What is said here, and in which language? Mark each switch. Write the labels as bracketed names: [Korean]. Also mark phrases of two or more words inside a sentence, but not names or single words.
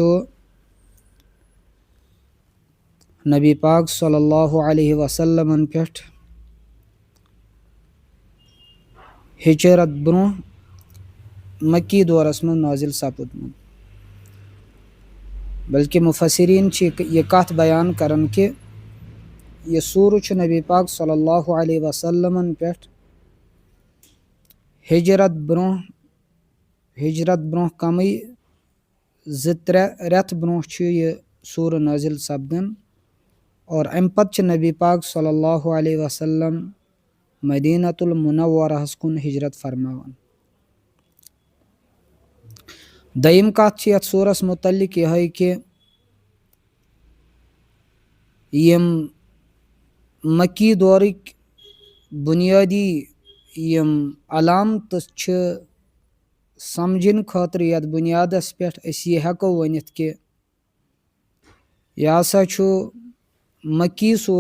[Kashmiri] नबी पाक [Arabic] صلى الله عليه وسلم [Kashmiri] पे हिजरत ब्रोह मक्की दौरस में नाजिल सपदमुत, बल्कि मुफस्सिरीन यह कथ बयान करन कि यह सूर नबी पाक [Arabic] صلى الله عليه وسلم [Kashmiri] पे हिजरत ब्रोह कम 2-3 रेत ब्रोह यह सूर नाजिल सपदन और अम पत नबी पाक [Arabic] صلى الله عليه وسلم [Kashmiri] मदीनतुल मुनव्वरहस कुन हिजरत फरमावन। दयम कथ यथ सूरस मुतल्लिक यह कि यम मक्की दौरिक बुनियादी यम अलामत समझन खतर यथ बुनियादस पे यह हेको वनित कि यह हसा मक्की